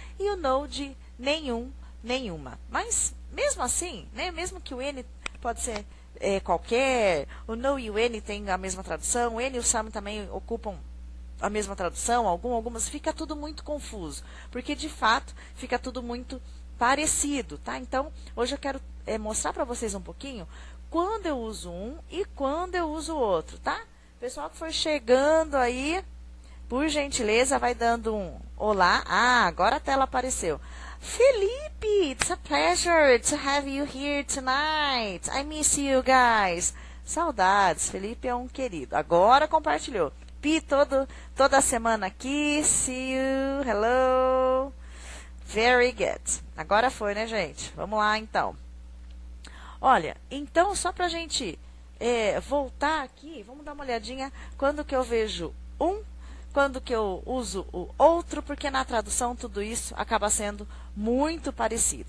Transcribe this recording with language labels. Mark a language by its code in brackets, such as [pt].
[pt] E o no de nenhum, nenhuma. Mas, mesmo assim, né, mesmo que o any pode ser qualquer, o no e o any tem a mesma tradução, o any e o some também ocupam a mesma tradução, algumas, fica tudo muito confuso, porque de fato fica tudo muito parecido, tá? Então, hoje eu quero mostrar para vocês um pouquinho quando eu uso um e quando eu uso o outro, tá? Pessoal que for chegando aí, por gentileza, vai dando um olá. Agora a tela apareceu. [en] Felipe, it's a pleasure to have you here tonight. I miss you guys. [pt] Saudades, Felipe é um querido. Agora compartilhou. Pi, toda semana aqui. [en] See you, hello. Very good. [pt] Agora foi, né, gente? Vamos lá, então. Olha, então, só pra gente voltar aqui, vamos dar uma olhadinha quando que eu vejo um, quando que eu uso o outro, porque na tradução tudo isso acaba sendo muito parecido.